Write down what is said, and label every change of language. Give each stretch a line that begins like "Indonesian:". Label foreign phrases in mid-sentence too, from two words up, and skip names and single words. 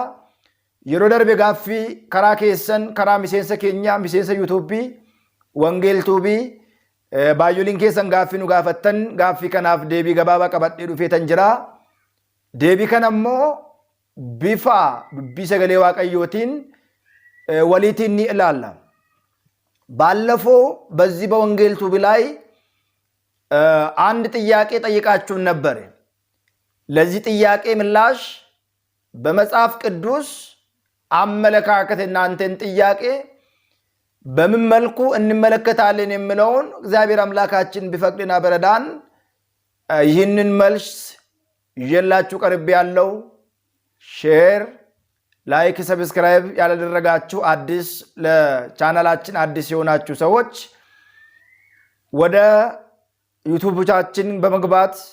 Oromo: yeroo darbe gaaffii karaa keessan karaa miseensa keenya miseensa yuutuubii wangeeltuubii baay'ooliin keessan gaaffii nu gaafattan gaaffii kanaaf deebii gabaabaa qabadhee dhufeetan jira. deebii kana immoo bifa dubbii sagalee waaqayyootiin waliitiin ni ilaalla።
Amharic: ባለፈው በዚህ በወንጌልቱbii ላይ አንድ ጥያቄ ጠይቃችሁን ነበር። ለዚህ ጥያቄ ምላሽ በመጽሐፍ ቅዱስ አመለካከት እናንተን ጥያቄ በምን መልኩ እንመለከታለን የሚለውን እግዚአብሔር አምላካችን ቢፈቅድና በረዳን ይህንን መልስ ይዤላችሁ ቀርብ ያለው
English: share, like, subscribe
Amharic: ያላደረጋችሁ አዲስ ለቻናላችን አዲስ የሆናችሁ ሰዎች ወደ ዩቲዩብቻችን በመግባት